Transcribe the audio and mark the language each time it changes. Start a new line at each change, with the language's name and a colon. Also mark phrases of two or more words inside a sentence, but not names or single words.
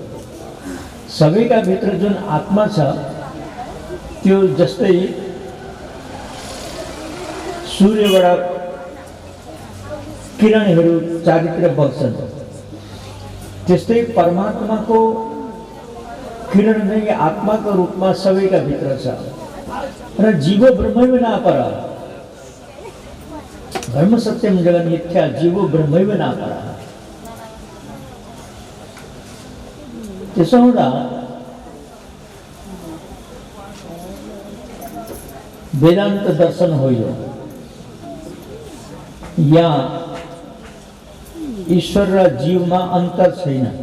Nepali: सबैका भित्र जुन आत्मा छ त्यो जस्तै सूर्यबाट किरणहरू चारैतिर बग्छन्, त्यस्तै परमात्माको किरण नै आत्माको रूपमा सबैका भित्र छ।
Sanskrit: र जीवो ब्रह्मैव नापर, धर्म सत्यम जगन् मिथ्या, जीवो ब्रह्मैव नापर।
Nepali: त्यसो हुँदा वेदान्त दर्शन हो यो। यहाँ ईश्वर र जीवमा अन्तर छैन।